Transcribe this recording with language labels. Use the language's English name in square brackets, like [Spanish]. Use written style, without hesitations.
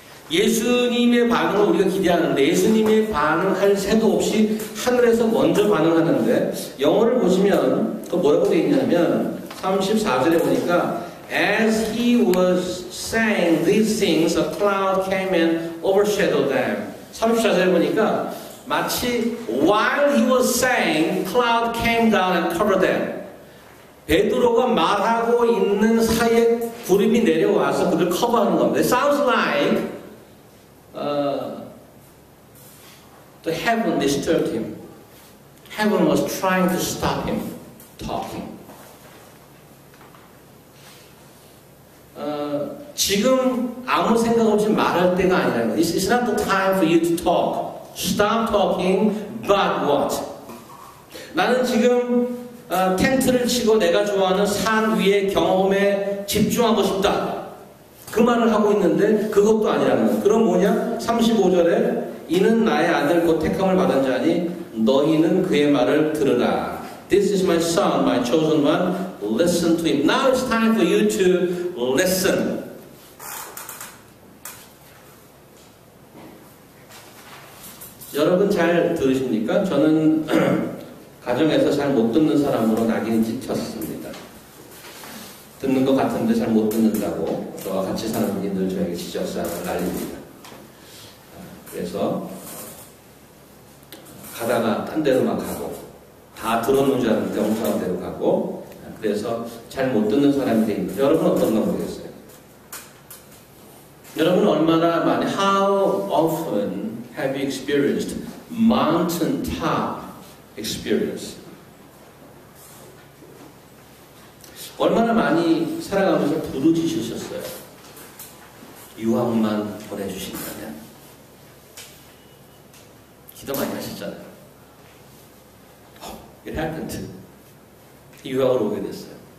[Korean] 예수님의 반응을 우리가 기대하는데 예수님의 반응할 새도 없이 하늘에서 먼저 반응하는데 영어를 보시면 그 뭐라고 되어 있냐면 34절에 보니까 [English] As he was saying these things, a cloud came and overshadowed them. [Korean] 34절에 보니까 마치 [English] while he was saying, cloud came down and covered them. [Korean] 베드로가 말하고 있는 사이에 구름이 내려와서 그들 커버하는 겁니다. [English] It sounds like the heaven disturbed him. Heaven was trying to stop him talking. [Korean] 지금 아무 생각 없이 말할 때가 아니라는 거예요. [English] It's not the time for you to talk. Stop talking, but what? [Korean] 나는 지금 텐트를 치고 내가 좋아하는 산 위의 경험에 집중하고 싶다. 그 말을 하고 있는데 그것도 아니라는 거예요. 그럼 뭐냐? 35절에 이는 나의 아들 곧 택함을 받은 자니 너희는 그의 말을 들으라. [English] This is my son, my chosen one. Listen to him. Now it's time for you to listen. [Korean] 여러분 잘 들으십니까? 저는 가정에서 잘 못 듣는 사람으로 낙인이 찍혔습니다. 듣는 것 같은데 잘 못 듣는다고 저와 같이 사는 분이 늘 저에게 지적사항을 날립니다. 그래서 가다가 딴 데로 막 가고 다 들어놓은 줄 알았는데 엉뚱한 데로 가고 그래서 잘 못 듣는 사람이 되어 있는데 여러분 어떤가 모르겠어요. 여러분 얼마나 많이 [English] How often have you experienced mountain top experience? [Korean] 얼마나 많이 살아가면서 부르짖으셨어요. 유황만 보내주신다면. 기도 많이 하셨잖아요. [English] It happened. [Korean] 유학으로 오게 됐어요.